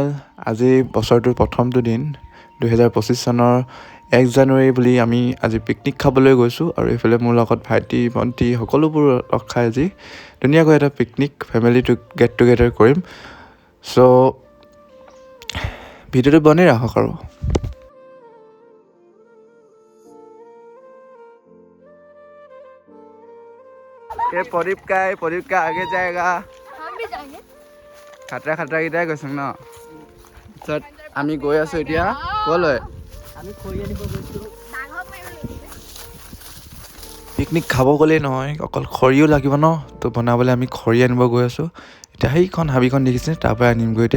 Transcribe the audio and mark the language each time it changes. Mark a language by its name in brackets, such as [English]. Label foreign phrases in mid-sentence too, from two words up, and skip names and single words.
[Assamese] আজি বছৰটোৰ প্ৰথমটো দিন 2025 চনৰ 1 জানুৱাৰী বুলি আমি আজি পিকনিক খাবলৈ গৈছোঁ আৰু এইফালে মোৰ লগত ভাইটি ভণ্টি সকলোবোৰ লগ খাই আজি ধুনীয়াকৈ এটা পিকনিক ফেমিলিটো [English] get together [Assamese] কৰিম। চ' ভিডিঅ'টো বনাই ৰাখক আৰু [Hindi] ये प्रदीप का आगे जाएगा। हम भी जाएंगे। [Assamese] খাটৰা খাটৰা কেইটাই গৈছোঁ ন। তাৰপিছত আমি গৈ আছোঁ এতিয়া ক'লৈ? আমি খৰি আনিব গৈছোঁ। পিকনিক খাব গ'লেই নহয়, অকল খৰিও লাগিব ন, তো বনাবলৈ আমি খৰি আনিব গৈ আছোঁ। এতিয়া সেইখন হাবিখন দেখিছে, তাৰ পৰা আনিমগৈ এতিয়া।